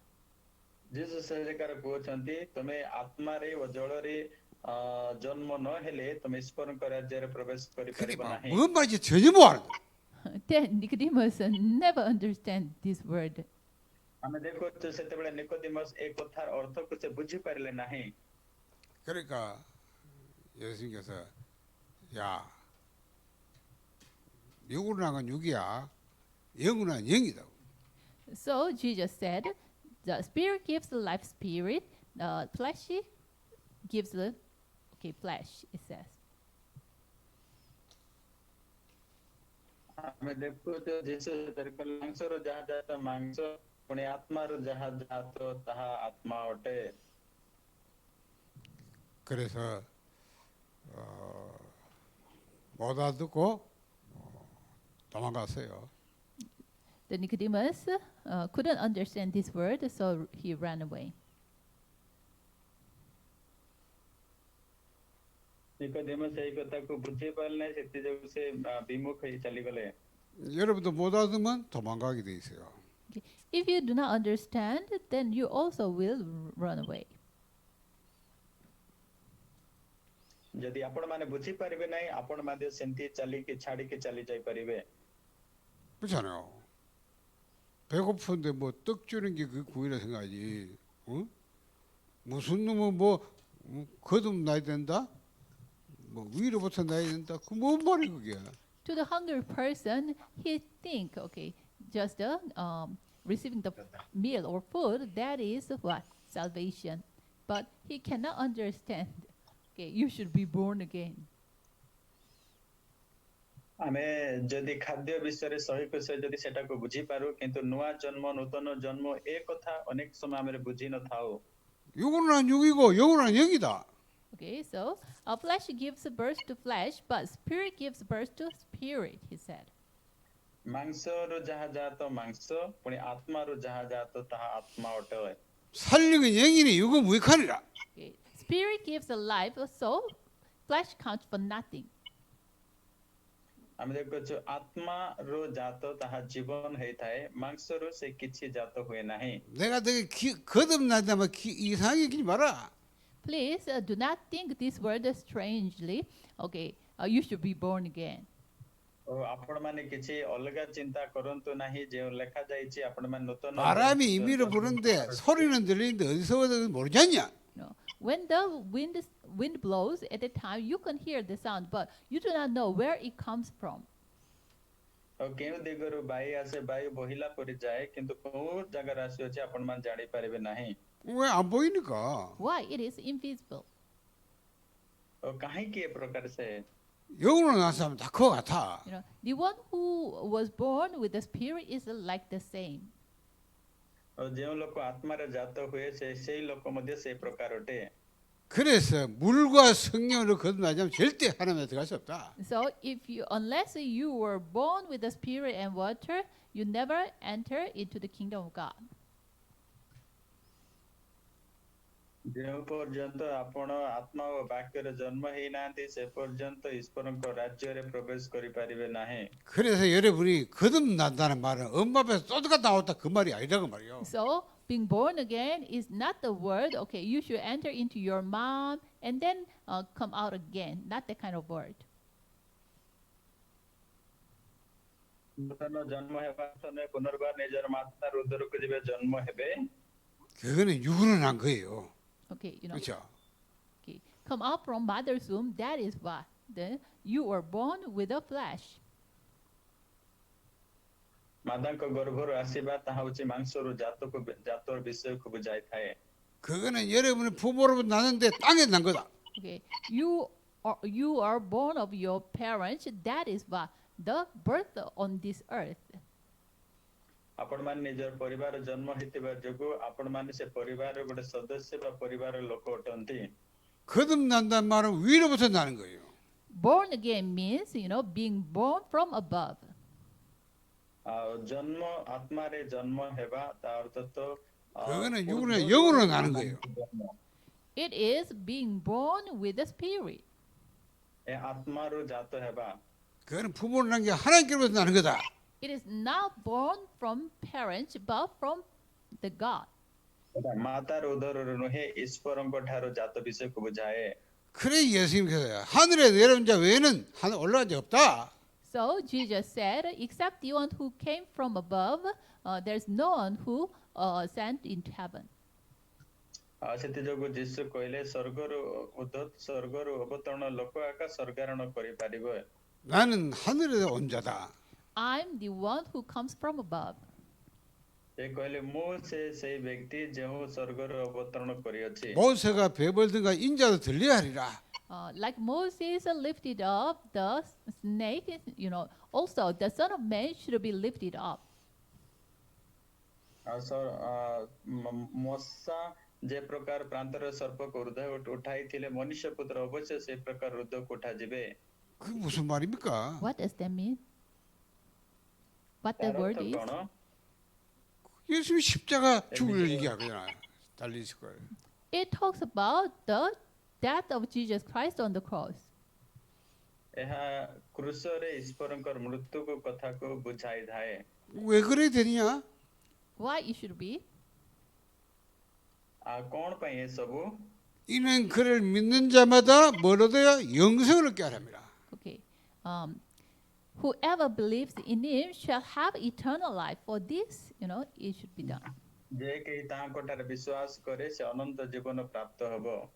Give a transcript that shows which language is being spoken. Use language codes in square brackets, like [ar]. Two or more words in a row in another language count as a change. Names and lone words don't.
[or] ଯୀଶୁ ସେ ଜାଗାରେ କହୁଛନ୍ତି ତମେ ଆତ୍ମାରେ ଓ ଜଳରେ ଜନ୍ମ ନ ହେଲେ ତମେ ଈଶ୍ୱରଙ୍କ ରାଜ୍ୟରେ ପ୍ରବେଶ କରିପାରିବ [ko] 그러니까 [or] ନାହିଁ। [ko] 뭔 말인지 전혀 못 알아. [en] Then Nicodemus never understand this word. [or] ଆମେ ଦେଖୁଛୁ ସେତେବେଳେ ନିକୋଦିମସ୍ ଏ କଥାର ଅର୍ଥକୁ ସେ ବୁଝିପାରିଲେ ନାହିଁ। [ko] 그러니까 예수님께서 야 육으로 나간 육이야 영으로 나간 영이다. [en] So Jesus said, the spirit gives the life spirit, the flesh gives the flesh, it says. [or] ଆମେ ଦେଖୁଛୁ ଯୀଶୁ ମାଂସର ଯାହା ଯାହା ମାଂସ ପୁଣି ଆତ୍ମାର ଯାହା ଯାହା ତାହା ଆତ୍ମା ଅଟେ। [ko] 그래서 못 알아듣고 도망갔어요. [en] The Nicodemus couldn't understand this word, so he ran away. [or] ନିକୋଦିମସ୍ ଏଇ କଥାକୁ ବୁଝିପାରିଲେ ନାହିଁ ସେଥିଯୋଗୁଁ ସେ ବିମୁଖ ହେଇ ଚାଲିଗଲେ। [ko] 여러분도 못 알아듣으면 도망가게 돼 있어요. [en] Okay. If you do not understand, then you also will run away. [or] ଯଦି ଆପଣ ମାନେ ବୁଝିପାରିବେ ନାହିଁ ଆପଣ ମଧ୍ୟ ସେମିତି ଚାଲିକି ଛାଡିକି ଚାଲି ଯାଇପାରିବେ। [ko] 그렇잖아요. 배고픈데 뭐 떡 주는 게 그 구이라 생각하지. 어? 무슨 놈은 뭐 거듭나야 된다? 뭐 위로부터 나야 된다? 그 뭔 말이 그게? [en] To the hungry person, he think, just receiving the meal or food, that is what? Salvation. But he cannot understand. You should be born again. [or] ଆମେ ଯଦି ଖାଦ୍ୟ ବିଷୟରେ ସହିକ ଯଦି ସେଟାକୁ ବୁଝିପାରୁ କିନ୍ତୁ ନୂଆ ଜନ୍ମ ନୂତନ ଜନ୍ମ ଏ କଥା ଅନେକ ସମୟ ଆମେ ବୁଝି ନଥାଉ। [ko] 육으로 난 육이고 영으로 난 영이다. [en] Okay, so flesh gives birth to flesh, but spirit gives birth to spirit, he said. [or] ମାଂସରୁ ଯାହା ଯାହା ତ ମାଂସ ପୁଣି ଆତ୍ମାରୁ ଯାହା ଯାହା ତ ତାହା ଆତ୍ମା ଅଟେ। [ko] 살리는 영이니 육은 무익하니라. [en] Okay. Spirit gives a life, so flesh counts for nothing. [or] ଆମେ ଦେଖୁଛୁ ଆତ୍ମାରୁ ଜାତ ତାହା ଜୀବନ ହେଇଥାଏ ମାଂସରୁ ସେ କିଛି ଜାତ ହୁଏ ନାହିଁ। [ko] 내가 되게 거듭나다면 이상하게 여기지 마라. [en] Please do not think this word strangely. You should be born again. [or] ଆପଣ ମାନେ କିଛି ଅଲଗା ଚିନ୍ତା କରନ୍ତୁ ନାହିଁ ଯେଉଁ ଲେଖା ଯାଇଛି ଆପଣ ମାନେ ନୂତନ [ko] 바람이 임의로 부는데 소리는 들리는데 어디서 오는지 모르지 않냐? [en] No. When the wind blows at the time, you can hear the sound, but you do not know where it comes from. [or] କେଉଁ ଦିଗରୁ ବାୟୁ ଆସେ ବାୟୁ ବହିଲା ପରି ଯାଏ କିନ୍ତୁ କୋଉ ଜାଗାରେ ଆସିଅଛି ଆପଣ ମାନେ ଜାଣି ପାରିବେ ନାହିଁ। [ko] 왜 안 보이니까? [en] Why? It is invisible. [or] କାହିଁକି ଏ ପ୍ରକାର ସେ [ko] 영으로 난 사람 다 그거 같아. [en] The one who was born with the spirit is like the same. [or] ଯେଉଁ ଲୋକ ଆତ୍ମାରେ ଜାତ ହୁଏ ସେଇ ଲୋକ ମଧ୍ୟ ସେଇ ପ୍ରକାର ଅଟେ। [ko] 그래서 물과 성령으로 거듭나지 않으면 절대 하나님에 들어갈 수 없다. [en] So unless you were born with the spirit and water, you never enter into the kingdom of God. [or] ଯେଉଁ ପର୍ଯ୍ୟନ୍ତ ଆପଣ ଆତ୍ମା ଓ ବାକ୍ୟରେ ଜନ୍ମ ହେଇନାହାନ୍ତି ସେ ପର୍ଯ୍ୟନ୍ତ ଈଶ୍ୱରଙ୍କ ରାଜ୍ୟରେ ପ୍ରବେଶ କରିପାରିବେ ନାହିଁ। [ko] 그래서 여러분이 거듭난다는 말은 엄마 뱃에서 쏟아가 나왔다 그 말이 아니라 그 말이요. [en] So being born again is not the word, you should enter into your mom and then come out again. Not that kind of word. [or] ନୂତନ ଜନ୍ମ ହେବା ସମୟରେ ପୁନର୍ବାର ନିଜର ମାତାର ଉଦରକୁ ଯେବେ ଜନ୍ମ ହେବେ [ko] 그거는 육으로 난 거예요. [en] Okay, [ko] 그렇죠? [en] okay, come out from mother's womb. That is what. Then you were born with the flesh. [or] ମାତାଙ୍କ ଗର୍ଭରୁ ଆସିବା ତାହା ହେଉଛି ମାଂସରୁ ଜାତର ବିଷୟକୁ ବୁଝାଇଥାଏ। [ko] 그거는 여러분의 부모로부터 나는데 땅에 난 거다. [en] Okay, you are born of your parents. That is what the birth on this earth. [or] ଆପଣମାନେ ନିଜର ପରିବାର ଜନ୍ମ ହେଇଥିବା ଯୋଗୁଁ ଆପଣମାନେ ସେ ପରିବାରର ଗୋଟେ ସଦସ୍ୟ ବା ପରିବାର ଲୋକ ଅଟନ୍ତି। [ko] 거듭난다는 말은 위로부터 나는 거예요. [en] Born again means, being born from above. [or] ଆଉ ଜନ୍ମ ଆତ୍ମାରେ ଜନ୍ମ ହେବା ତା ଅର୍ଥ ତ [ko] 그거는 육으로 영으로 나는 거예요. [en] It is being born with the spirit. [or] ଏ ଆତ୍ମାରୁ ଜାତ ହେବା [ko] 그거는 부모로 난 게 하나님께로부터 나는 거다. [en] It is not born from parents, but from the God. [or] ମାତାର ଉଦରରୁ ନୁହେଁ ଈଶ୍ୱରଙ୍କ ଠାରୁ ଜାତ ବିଷୟକୁ ବୁଝାଏ। [ko] 그래 예수님께서 하늘에 내려온 자 외에는 하늘 올라간 적 없다. [en] So Jesus said, except the one who came from above, there's no one who ascended into heaven. [or] ସେଥିଯୋଗୁଁ ଯୀଶୁ କହିଲେ ସ୍ୱର୍ଗରୁ ଅବତରଣ ଲୋକ ଏକା ସ୍ୱର୍ଗାରୋହଣ କରିପାରିବ। [ko] 나는 하늘에 온 자다. [en] I'm the one who comes from above. [or] ସେ କହିଲେ ମୁଁ ସେଇ ବ୍ୟକ୍ତି ଯେଉଁ ସ୍ୱର୍ଗରୁ ଅବତରଣ କରିଅଛି। [ko] 모세가 배벌든가 인자도 들려야 하리라. [en] Like Moses lifted up the snake, also the Son of Man should be lifted up. [or] ମଶା ଯେ ପ୍ରକାର ପ୍ରାନ୍ତର ସର୍ପକୁ ହୃଦୟ ଉଠାଇଥିଲେ ମନୁଷ୍ୟ ପୁତ୍ର ଅବଶ୍ୟ ସେ ପ୍ରକାର ହୃଦୟକୁ ଉଠାଯିବେ। [ko] 그게 무슨 말입니까? [en] What does that mean? What the word is? [ko] 예수님이 십자가 죽을 얘기하잖아. 달리실 걸. [en] It talks about the death of Jesus Christ on the cross. [or] ଏହା କ୍ରୁଶରେ ଈଶ୍ୱରଙ୍କର ମୃତ୍ୟୁକୁ କଥାକୁ ବୁଝାଇଥାଏ। [ko] 왜 그래 되냐? [en] Why it should be? [or] କଣ ପାଇଁ ଏସବୁ? [ko] 이는 그를 믿는 자마다 뭘 얻어야 영생을 얻게 하랍니다. [en] Okay. Whoever believes in him shall have eternal life. For this, it should be done. [or] ଯେ କେହି ତାଙ୍କଠାରେ ବିଶ୍ୱାସ କରେ ସେ ଅନନ୍ତ ଜୀବନ ପ୍ରାପ୍ତ ହେବ।